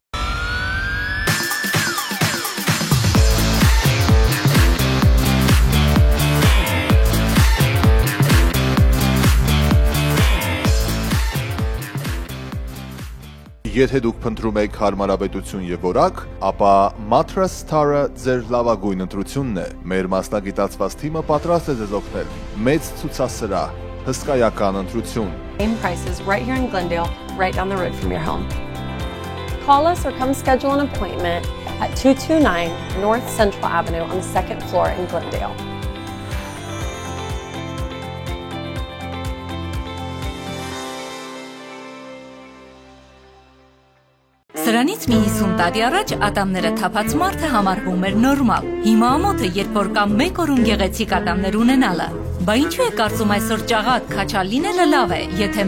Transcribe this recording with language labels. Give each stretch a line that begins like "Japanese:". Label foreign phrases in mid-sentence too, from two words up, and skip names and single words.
Armenian: Եթե դուք փնտրում եք հարմարավետություն եւ որակ, ապա Mattress Star-ը ձեր լավագույն ընտրությունն է։ Մեր մասնագիտացված թիմը պատրաստ է ձեզ օգնել։ Մեծ ցուցասրահ, հսկայական ընտրություն։
English: Same prices right here in Glendale, right down the road from your home. Call us or come schedule an appointment at 229 North Central Avenue on the 2nd floor in Glendale.
Armenian: Սրանից մի 50 տարի առաջ ատամները թափած մարդը համարվում էր նորմալ։ Հիմա ամոթ է, երբ որ կամ մեկ օրում գեղեցիկ ատամներ ունենալը։ Բա ինչու է կարծում այսօր ճաղատ քաչալ լինելը լավ է, եթե